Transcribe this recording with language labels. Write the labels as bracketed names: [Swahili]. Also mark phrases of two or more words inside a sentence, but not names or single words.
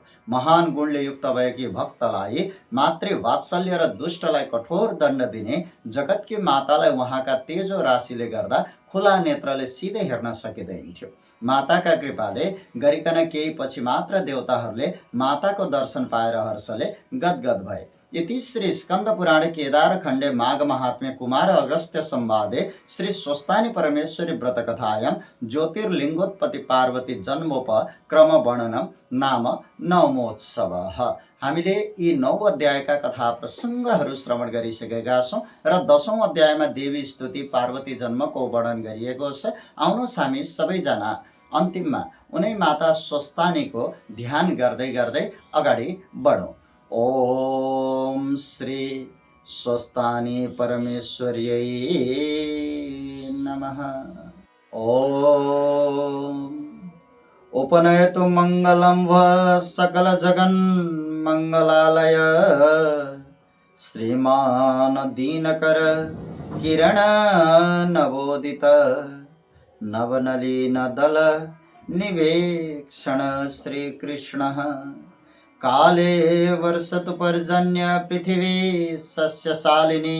[Nepali] महान गुणले युक्त भएकी भक्तलाई मातृ वात्सल्य र दुष्टलाई कठोर दण्ड दिने जगतकी मातालाई उहाँका तेजो राशिले गर्दा खुला नेत्रले सिधै हेर्न सकिँदैन थियो। माताका कृपाले गरिकन केही पछि मात्र देवताहरूले माताको दर्शन पाएर हर्षले गदगद भए। [Sanskrit] इति श्री स्कंद पुराण केदार खंडे माघ महात्म्य कुमार अगस्त्य संवादे श्री स्वस्तानी परमेश्वरी व्रत कथायां ज्योतिर्लिंगोत्पत्ति पार्वती जन्मोपक्रम वर्णनम नाम नवमोत्सवः। [Nepali] हामीले यी 9 अध्यायका कथा प्रसङ्गहरू श्रवण गरिसकेका छौँ र 10औं अध्यायमा देवी स्तुति पार्वती जन्मको वर्णन गरिएको छ। आउनुहोस् हामी सबैजना अन्तिममा उनै माता स्वस्तानीको ध्यान गर्दै गर्दै अगाडि बढौँ। [Sanskrit] ओम श्री स्वस्तानी परमेश्वर्यै नमः। ओम उपनयतु मंगलम व सकल जगन मंगलालय श्रीमान दीनकर किरण नवोदित नवनलीन दल निवेक्षण श्री कृष्ण काले वर्षतु पर्जन्य पृथिवी सस्यशालिनी